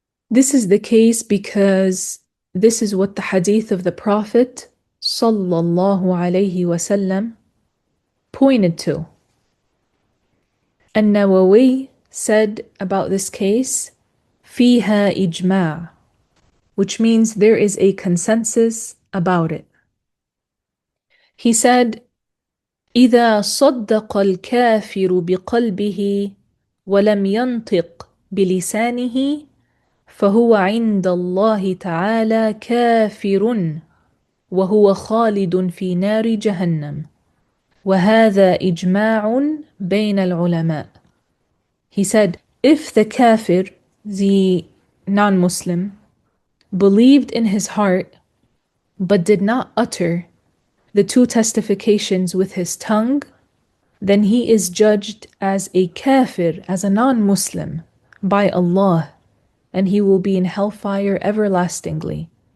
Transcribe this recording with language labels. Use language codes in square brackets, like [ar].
[en] This is the case because this is what the hadith of the Prophet sallallahu alaihi wasallam pointed to. An-Nawawi said about this case, fiha ijma', which means there is a consensus about it. He said, [ar] إذا صدق الكافر بقلبه ولم ينطق بلسانه فهو عند الله تعالى كافر وهو خالد في نار جهنم وهذا إجماع بين العلماء. [en] He said, if the kafir, the non-Muslim, believed in his heart but did not utter the two testifications with his tongue, then he is judged as a kafir, as a non-Muslim, by Allah, and he will be in hellfire everlastingly.